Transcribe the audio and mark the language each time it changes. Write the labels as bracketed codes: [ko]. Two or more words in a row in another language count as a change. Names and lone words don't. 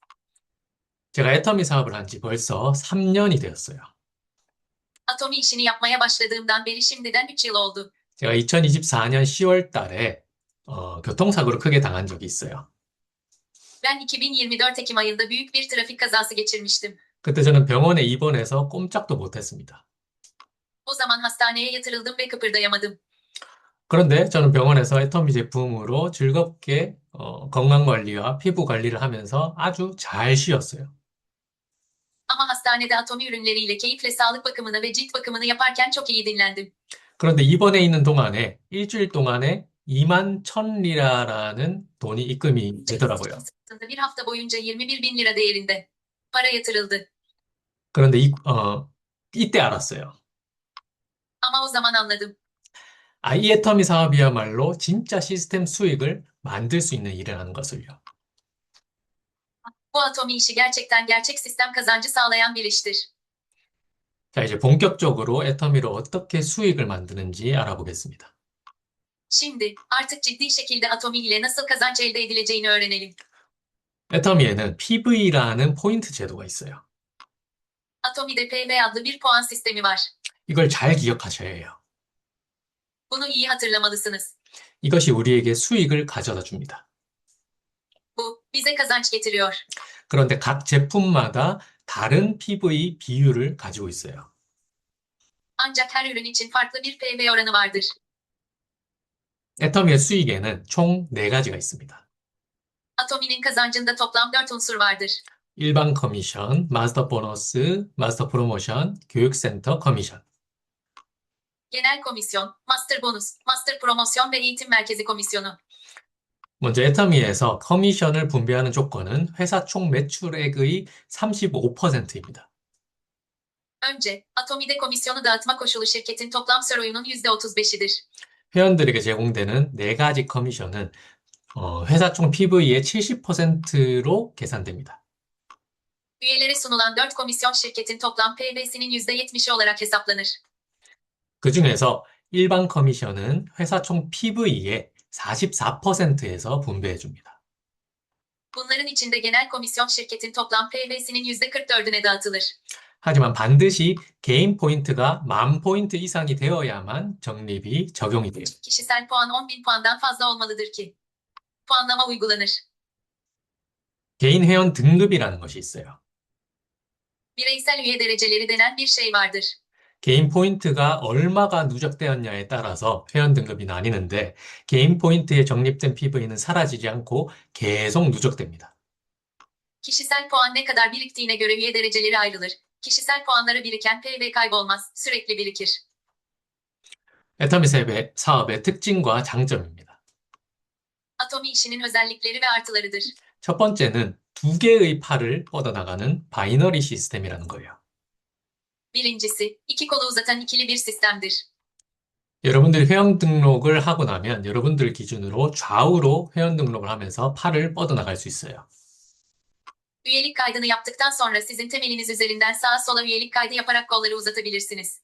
[ko] 제가 애터미 사업을 한 지 벌써 3년이 되었어요. [tr] Atomi işini yapmaya başladığımdan beri şimdiden 3 yıl oldu. [ko] 제가 2024년 10월 달에 교통사고를 크게 당한 적이 있어요. [tr] Ben 2024 Ekim ayında büyük bir trafik kazası geçirmiştim. [ko] 그때 저는 병원에 입원해서 꼼짝도 못했습니다. [tr] O zaman hastaneye yatırıldım ve kıpırdayamadım. [ko] 그런데 저는 병원에서 애터미 제품으로 즐겁게 건강관리와 피부 관리를 하면서 아주 잘 쉬었어요. [tr] Ama hastanede Atomi ürünleriyle keyifle sağlık bakımını ve cilt bakımını yaparken çok iyi dinlendim. [ko] 그런데 입원해 있는 동안에 일주일 동안에 21,000리라라는 돈이 입금이 되더라고요. [tr] Bir hafta boyunca 21.000 lira değerinde para yatırıldı. [ko] 그런데 이때 알았어요. [tr] Ama o zaman anladım. [ko] 이 애터미 사업이야말로 진짜 시스템 수익을 만들 수 있는 일이라는 것을요. [tr] Bu Atomi işi gerçekten gerçek sistem kazancı sağlayan bir iştir. [ko] 자, 이제 본격적으로 애터미로 어떻게 수익을 만드는지 알아보겠습니다. [tr] Şimdi artık ciddi şekilde Atomi ile nasıl kazanç elde edileceğini öğrenelim. [ko] 애터미에는 PV라는 포인트 제도가 있어요. [tr] Atomi'de PV adlı bir puan sistemi var. [ko] 이걸 잘 기억하셔야 해요. [tr] Bunu iyi hatırlamalısınız. [ko] 이것이 우리에게 수익을 가져다 줍니다. [tr] Bu bize kazanç getiriyor. [ko] 그런데 각 제품마다 다른 PV 비율을 가지고 있어요. [tr] Ancak her ürün için farklı bir PV oranı vardır. [ko] 애터미의 수익에는 총 4가지가 있습니다. [tr] Atomi'nin kazancında toplam 4 unsur vardır. [ko] 일반 커미션, 마스터 보너스, 마스터 프로모션, 교육센터 커미션. [tr] Genel komisyon, master bonus, master promosyon ve eğitim merkezi komisyonu. [ko] 먼저 애터미에서 커미션을 분배하는 조건은 회사 총 매출액의 35%입니다. [tr] Önce, Atomi'de komisyonu dağıtma koşulu şirketin toplam CRO'nun %35'idir. [ko] 회원들에게 제공되는 4가지 커미션은 회사 총 PV의 70%로 계산됩니다. [tr] Üyelere sunulan 4 komisyon şirketin toplam PV'sinin %70'i olarak hesaplanır. [ko] 그 중에서 일반 커미션은 회사 총 PV의 44%에서 분배해 줍니다. [tr] Bunların içinde genel komisyon şirketin toplam PV'sinin %44'üne dağıtılır. [ko] 하지만 반드시 개인 포인트가 10,000포인트 이상이 되어야만 적립이 적용이 돼요. [tr] Kişisel puan 10.000 puandan fazla olmalıdır ki puanlama uygulanır. [ko] 개인 회원 등급이라는 것이 있어요. [tr] Bireysel üye dereceleri denen bir şey vardır. [ko] 개인 포인트가 얼마가 누적되었냐에 따라서 회원 등급이 나뉘는데 개인 포인트에 적립된 PV는 사라지지 않고 계속 누적됩니다. [tr] Kişisel puan ne kadar biriktiğine göre üye dereceleri ayrılır. Kişisel puanları biriken PV kaybolmaz, sürekli birikir. [ko] 애터미 사업의 특징과 장점입니다. [tr] Atomi işinin özellikleri ve artılarıdır. [ko] 첫 번째는 두 개의 팔을 뻗어나가는 바이너리 시스템이라는 거예요. [tr] Birincisi, iki kolu uzatan ikili bir sistemdir. [ko] 여러분들이 회원 등록을 하고 나면 여러분들 기준으로 좌우로 회원 등록을 하면서 팔을 뻗어나갈 수 있어요. [tr] Üyelik kaydını yaptıktan sonra sizin temeliniz üzerinden sağa sola üyelik kaydı yaparak kolları uzatabilirsiniz.